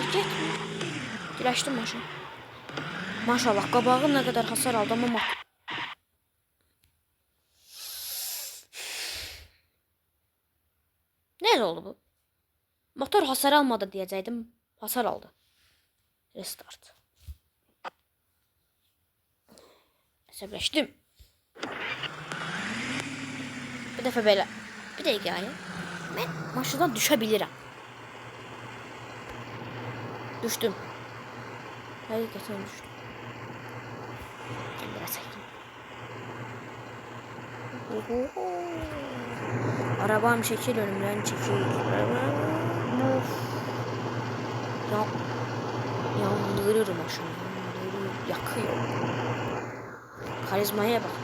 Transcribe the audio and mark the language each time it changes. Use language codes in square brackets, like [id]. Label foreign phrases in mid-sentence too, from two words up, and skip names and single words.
[az] Diləşdi maşın. [tr] Maşallah qabağım ne kadar hasar aldı ama ne oldu bu? Motor hasar almadı diyecektim. Hasar aldı. Restart. [az] Əsəbləşdim. Bir dəfə belə. Bir dəqiqə ya. Mən maşından düşə bilirəm. Düşdüm. Həqiqətən düşdüm. Biraz çəkim. [tr] Arabam çekil önümden çekil. [az] Yandırır maşını. [tr] Yakıyor. Karizmaya bak.